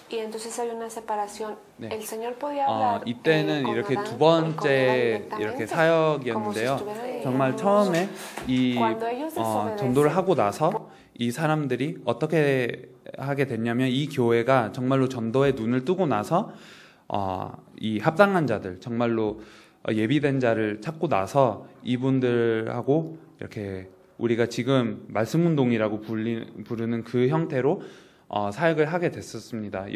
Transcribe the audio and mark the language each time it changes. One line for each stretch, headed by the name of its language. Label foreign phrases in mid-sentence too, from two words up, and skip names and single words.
Spanish: entonces hay una separación.
Korean: 네.
Spanish: El Señor podía hablar
Korean: 이때는
Spanish: con
Korean: 이렇게
Spanish: Adán
Korean: 두
Spanish: y con Eva
Korean: 번째
Spanish: directamente,
Korean: 이렇게
Spanish: como si
Korean: 사역이었는데요.
Spanish: estuvieran
Korean: 정말
Spanish: en
Korean: 처음에 이
Spanish: Cuando ellos desobedecen,
Korean: 전도를 하고 나서 이 사람들이 어떻게 하게 됐냐면 이 교회가 정말로 전도에 눈을 뜨고 나서 이 합당한 자들, 정말로 예비된 자를 찾고 나서 이분들하고 이렇게 우리가 지금 말씀운동이라고 부르는 그 형태로 사역을 하게 됐었습니다.